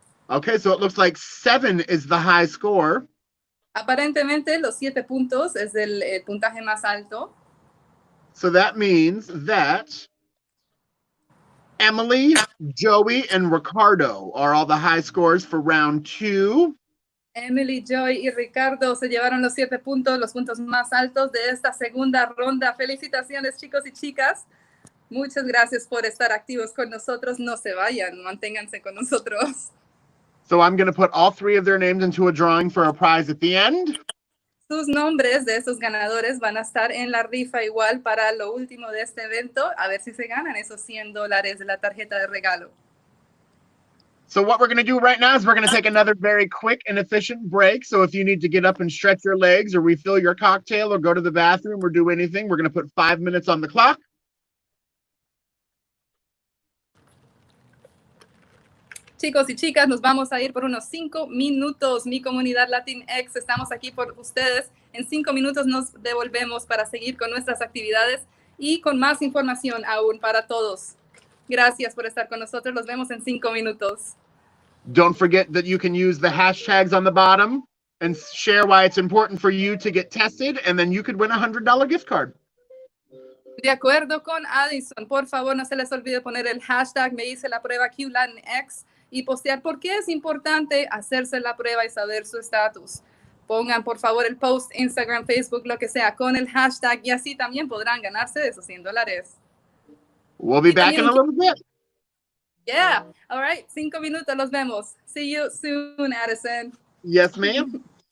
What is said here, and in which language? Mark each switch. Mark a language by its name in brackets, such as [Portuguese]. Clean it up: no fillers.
[English] Okay, so it looks like 7 is the high score. [Spanish] Aparentemente, los 7 puntos es el puntaje más alto. [English] So that means that Emily, Joey, and Ricardo are all the high scores for round 2. [Spanish] Emily, Joy y Ricardo se llevaron los 7 puntos, los puntos más altos de esta segunda ronda. Felicitaciones, chicos y chicas. Muchas gracias por estar activos con nosotros. No se vayan, manténganse con nosotros. [English] So I'm going to put all 3 of their names into a drawing for a prize at the end. [Spanish] Sus nombres de estos ganadores van a estar en la rifa igual para lo último de este evento. A ver si se ganan esos $100 de la tarjeta de regalo. [English] So what we're going to do right now is we're going to take another very quick and efficient break. So if you need to get up and stretch your legs or refill your cocktail or go to the bathroom or do anything, we're going to put 5 minutes on the clock. [Spanish] Chicos y chicas, nos vamos a ir por unos 5 minutos. Mi comunidad Latinx, estamos aquí por ustedes. En 5 minutos nos devolvemos para seguir con nuestras actividades y con más información aún para todos. Gracias por estar con nosotros. Los vemos en 5 minutos. [English] Don't forget that you can use the hashtags on the bottom and share why it's important for you to get tested, and then you could win a $100 gift card. [Spanish] De acuerdo con Addison, por favor no se les olvide poner el hashtag me hice la prueba QLatinx y postear por qué es importante hacerse la prueba y saber su estatus. Pongan por favor el post, Instagram, Facebook, lo que sea, con el hashtag y así también podrán ganarse esos $100. [English] We'll be back in a little bit. Yeah, all right, [Spanish] 5 minutos, los vemos. [English] See you soon, Addison. Yes, ma'am.